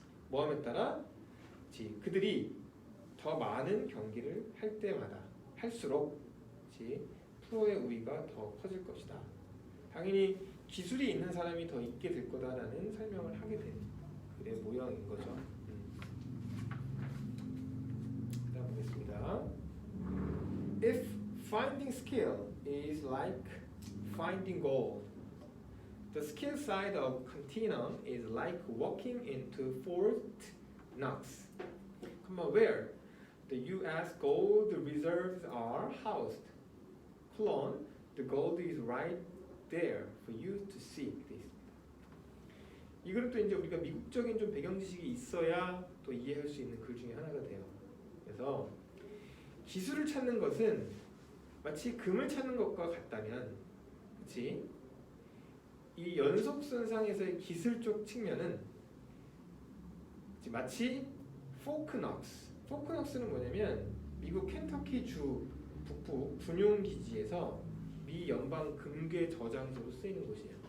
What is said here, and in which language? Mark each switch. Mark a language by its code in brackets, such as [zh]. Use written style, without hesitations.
[ko] 뭐함에 따라 그들이 더 많은 경기를 할 때마다 할수록 프로의 우위가 더 커질 것이다. 당연히 기술이 있는 사람이 더 있게 될 거다라는 설명을 하게 된 글의 모양인 거죠. 다음 보겠습니다. [en] If finding skill is like finding gold, the skill side of continuum is like walking into Fort Knox, where the U.S. gold reserves are housed. Clone, the gold is right there for you to seek. [ko] 이거는 또 이제 우리가 미국적인 좀 배경 지식이 있어야 또 이해할 수 있는 글 중에 하나가 돼요. 그래서 기술을 찾는 것은 마치 금을 찾는 것과 같다면, 그렇지? 이 연속선상에서의 기술적 측면은 마치 포크넉스는 뭐냐면 미국 켄터키 주 북부 군용 기지에서 미 연방 금괴 저장소로 쓰이는 곳이에요.